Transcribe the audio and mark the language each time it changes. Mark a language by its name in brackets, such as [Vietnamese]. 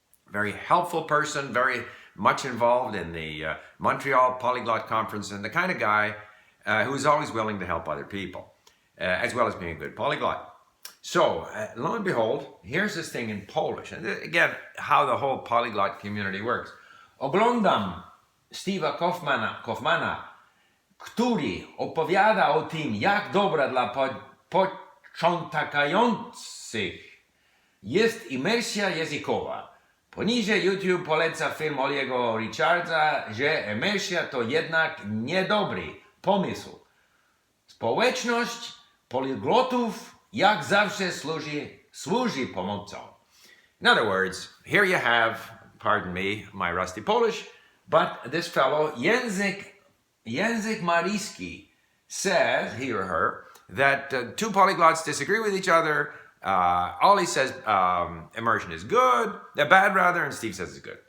[English] Very helpful person, very much involved in the Montreal Polyglot Conference, and the kind of guy who is always willing to help other people, as well as being a good polyglot. So, lo and behold, here's this thing in Polish. And again, how the whole polyglot community works. [Polish] Oglądam Steve'a Kaufmana, który opowiada o tym, jak dobra dla początkujących jest imersja językowa. Poniżej YouTube poleca film Olly'ego Richardsa, że imersja to jednak niedobry pomysł. Społeczność polyglotów jak zawsze służy pomocą. [English] In other words, here you have, pardon me, my rusty Polish, but this fellow, Język Maryjski, says, he or her, that two polyglots disagree with each other. Olly says immersion is good, bad rather, and Steve says it's good.